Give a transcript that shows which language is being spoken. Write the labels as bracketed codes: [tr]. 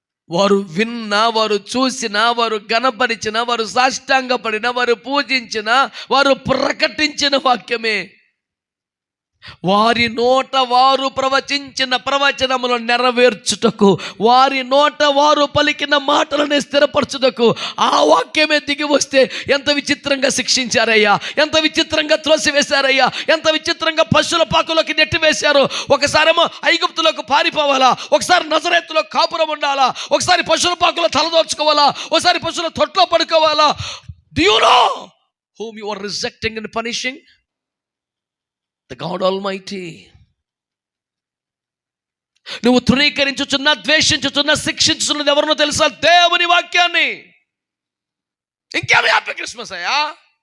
[te] వారు విన్నా, వారు చూసినా, వారు గణపరిచిన, వారు సాష్టాంగపడిన, వారు పూజించిన, వారు ప్రకటించిన వాక్యమే వారి నోట వారు ప్రవచించిన ప్రవచనములు నెరవేర్చుటకు, వారి నోట వారు పలికిన మాటలను స్థిరపరచుటకు ఆ వాక్యమే దిగి వస్తే ఎంత విచిత్రంగా శిక్షించారయ్యా, ఎంత విచిత్రంగా త్రోసివేశారయ్యా, ఎంత విచిత్రంగా పశువుల పాకులోకి నెట్టివేశారు. ఒకసారేమో ఐగుప్తులకు పారిపోవాలా, ఒకసారి నజరేతులో కాపురం ఉండాలా, ఒకసారి పశువుల పాకులో తలదోర్చుకోవాలా, ఒకసారి పశువుల తొట్లో పడుకోవాలా. [en] Do you know whom you are rejecting and punishing? The God Almighty. [te] నువ్వు తృణీకరించుచున్నా, ద్వేషించుచున్నా, శిక్షించుతున్నది ఎవరినో తెలుసా? దేవుని వాక్యాన్ని. ఇంకేమి [en] happy Christmas [te] అయ్యా?